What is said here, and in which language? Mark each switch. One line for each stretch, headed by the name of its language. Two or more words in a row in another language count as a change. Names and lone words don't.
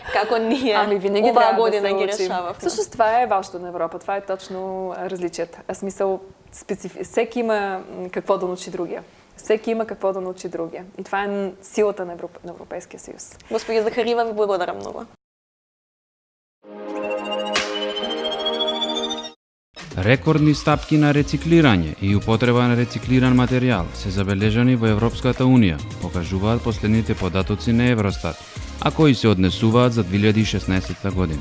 Macedonian: Како ние
Bulgarian: винаги
Macedonian: оваа
Bulgarian: трябва
Macedonian: година
Bulgarian: да
Macedonian: ги
Bulgarian: се учим. решавахме. Всъщност това е важното на Европа. Това е точно различията. Смисъл, всеки има какво да научи другия. Всеки има какво да научи другия. И това е силата на Европейския съюз.
Macedonian: Господи Захарива, ви благодаря много. Рекордни стапки на рециклирање и употреба на рециклиран материјал се забележани во Европската Унија, покажуваат последните податоци на Евростат, а кои се однесуваат за 2016 година.